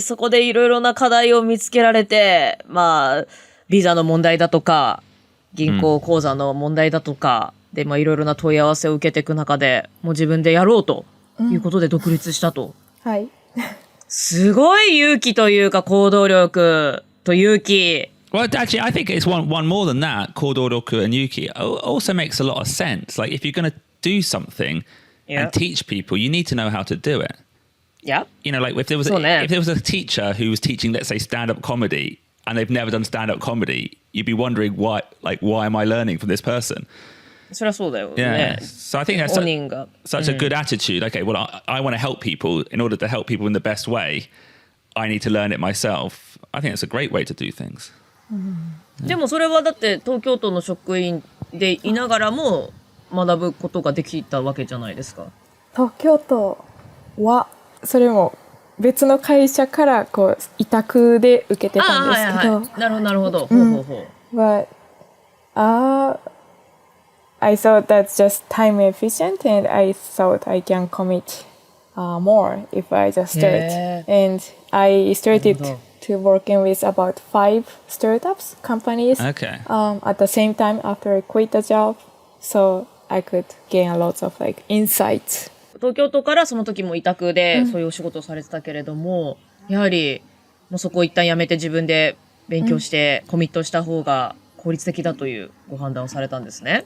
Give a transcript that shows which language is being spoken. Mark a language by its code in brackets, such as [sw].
[ja] そこでいろいろな課題を見つけられて、まあ、ビザの問題だとか、銀行口座の問題だとか、で、まあいろいろな問い合わせを受けていく中で、もう自分でやろうということで独立したと。はい。すごい勇気というか行動力と勇気。 [en] Well, actually, I think it's one more than that. Kodoroku and Yuki also makes a lot of sense. Like, if you're going to do something and teach people, you need to know how to do it. Yeah. Like if there was a teacher who was teaching, let's say, stand-up comedy, and they've never done stand-up comedy, you'd be wondering why am I learning from this person? [ja] そりゃそうだよ [en] Yeah. [ja] ね。 [en] So I think that's [ja] 本人が。 [en] such a good attitude. Okay, well, I want to help people. In order to help people in the best way, I need to learn it myself. I think it's a great way to do things. [ja] でもそれはだって東京都の職員でいながらも学ぶことができたわけじゃないですか。東京都はそれも別の会社からこう委託で受けてたんですけど、なるほどなるほど、ほうほうほう。 [en] But I thought that's just time efficient, and I thought I can commit more if I just start. And I started to working with about 5 startups companies Okay. At the same time after I quit the job, so I could gain a lot of like insights. [ja] 東京都からその時も委託でそういうお仕事をされてたけれども、やはりもうそこを一旦やめて自分で勉強してコミットした方が効率的だというご判断をされたんですね。